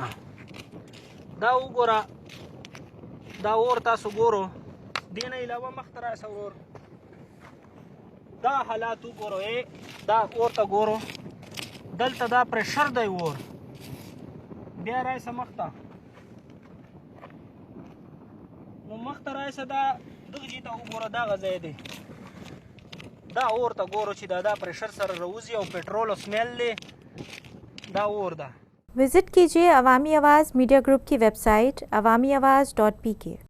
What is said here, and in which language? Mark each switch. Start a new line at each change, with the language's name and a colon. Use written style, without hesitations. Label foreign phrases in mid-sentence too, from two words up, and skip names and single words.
Pashto: دا وګوره، دا اور تاسو ګورو، دې نه علاوه مخته راسه ورور، دا حالات وګورو، دا اور ته ګورو، دلته دا پریشر دی اور، بیا راسه مخته، نو مخته راسه دا دغه ځای ته وګوره، دغه ځای دی، دا اور ته ګورو چې دا پریشر سره راوځي او پټرول او سمیل دی، دا اور ده.
Urdu: وزٹ کیجیے عوامی آواز میڈیا گروپ کی ویب سائٹ awamiawaz.pk.